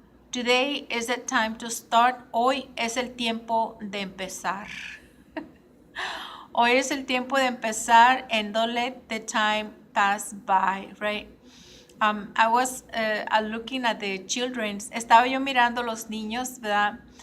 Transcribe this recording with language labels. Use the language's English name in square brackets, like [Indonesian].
[English] Today is the time to start. [Spanish] Hoy es el tiempo de empezar. Hoy es el tiempo de empezar, [English] and don't let the time pass by, right? I was looking at the children. [Spanish] Estaba yo mirando los niños, ¿verdad?